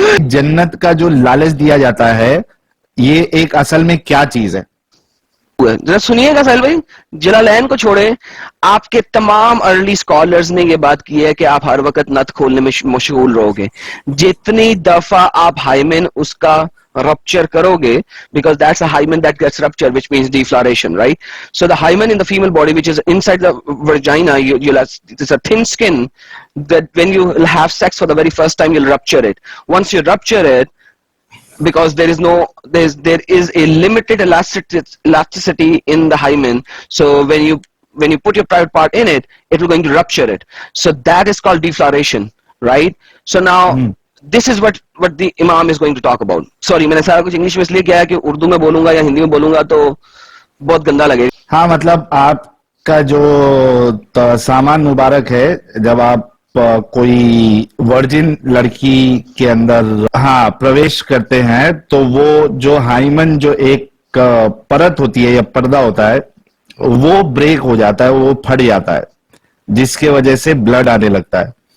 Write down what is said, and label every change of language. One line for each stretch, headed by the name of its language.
Urdu: جنت کا جو لالچ دیا جاتا ہے یہ ایک اصل میں کیا چیز ہے؟ ذرا سنیے گا سہیل بھائی, جلالین کو چھوڑے, آپ کے تمام ارلی اسکالرز نے یہ بات کی ہے کہ آپ ہر وقت نت کھولنے میں مشغول رہو گے. جتنی دفعہ آپ ہائمن اس کا rupture کرو گے,
English: because that's a hymen that gets ruptured, which means defloration, right? So the hymen in the female body, which is inside the vagina, you'll have, it's a thin skin that when you have sex for the very first time, you'll rupture it. Once you rupture it, because there is a limited elasticity in the hymen, so when you put your private part in it, it will going to rupture it. So that is called defloration, right? So now this is what the imam is going to talk about. Sorry,
Urdu: میں نے سارا کچھ English میں اس لیے کیا ہے کہ اردو میں بولوں گا یا ہندی میں بولوں گا تو بہت گندا لگے. ہاں مطلب آپ کا جو سامان مبارک ہے, جب آپ کوئی ورجن لڑکی کے اندر پرویش کرتے ہیں تو وہ جو ہائمن جو ایک پرت ہوتی ہے یا پردہ ہوتا ہے وہ بریک ہو جاتا ہے, وہ پھٹ جاتا ہے, جس کی وجہ سے بلڈ آنے لگتا ہے.